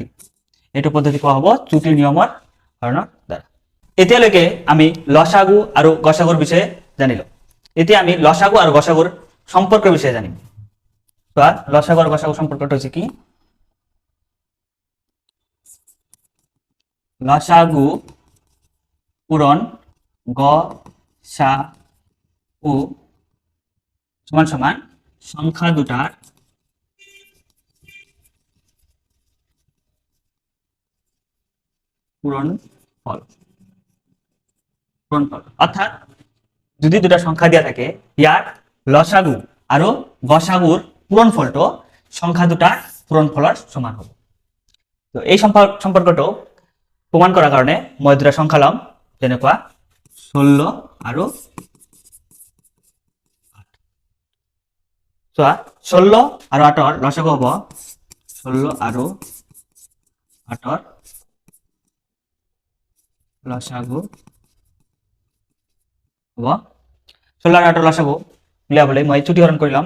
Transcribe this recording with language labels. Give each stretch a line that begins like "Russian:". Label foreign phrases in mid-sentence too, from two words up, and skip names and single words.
Assamese: এইটো পদ্ধতি কোৱা হ'ব ত্ৰুটি নিয়মৰ হৰণৰ দ্বাৰা। এতিয়ালৈকে আমি লসাগু আৰু গসাগুৰ বিষয়ে জানিলো। এতিয়া আমি লসাগু আৰু গসাগুৰ সম্পৰ্কৰ বিষয়ে জানিম। লসাগু আৰু গসাগু সম্পৰ্কটো হৈছে কি? লসাগু পূরণ গসাগু সমান সমান সংখ্যা দুটার পূরণফল।
Bangla: অর্থাৎ যদি দুটা সংখ্যা দিয়া থাকে, ইয়ার লসাগু আর গসাগুর পূরণফলটো সংখ্যা দুটার পূরণফলের সমান হবে।
Assamese: তো এই সম্পর্কটো প্রমাণ করার কারণে মই দুটা সংখ্যা লম, যেনেকুৱা 16 আৰু 8। চোৱা 16 আৰু 8ৰ লসাগু হ'ব 16 আৰু 8ৰ লসাগু হ'ব 16 আৰু 8ৰ লসাগু উলিয়াবলৈ মই ত্ৰুটি হৰণ কৰি লম।